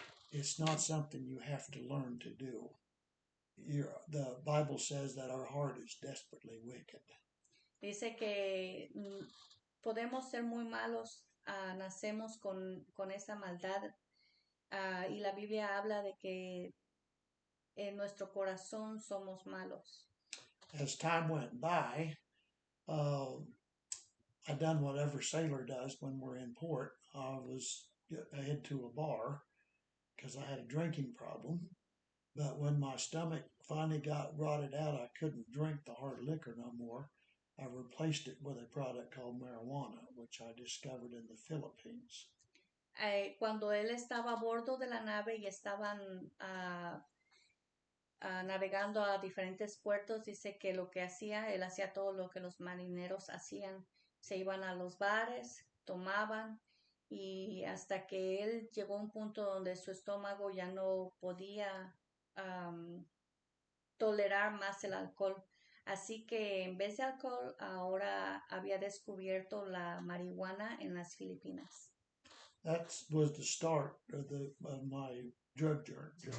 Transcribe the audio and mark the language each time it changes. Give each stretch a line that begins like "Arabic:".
English: it's not something you have to learn to do. The Bible says that our heart is desperately wicked.
Spanish: Dice que podemos ser muy malos, nacemos con esa maldad, y la Biblia habla de que en nuestro corazón somos malos.
English: As time went by, I done what every sailor does when we're in port. I head to a bar because I had a drinking problem. But when my stomach finally got rotted out, I couldn't drink the hard liquor no more. I replaced it with a product called marijuana, which I discovered in the Philippines.
Spanish: Cuando él estaba a bordo de la nave y estaban navegando a diferentes puertos, dice que lo que hacía, él hacía todo lo que los marineros hacían. Se iban a los bares, tomaban, y hasta que él llegó a un punto donde su estómago ya no podía tolerar más el alcohol. Así que en vez de alcohol, ahora había descubierto la marihuana en las Filipinas.
English: That was the start of my drug journey.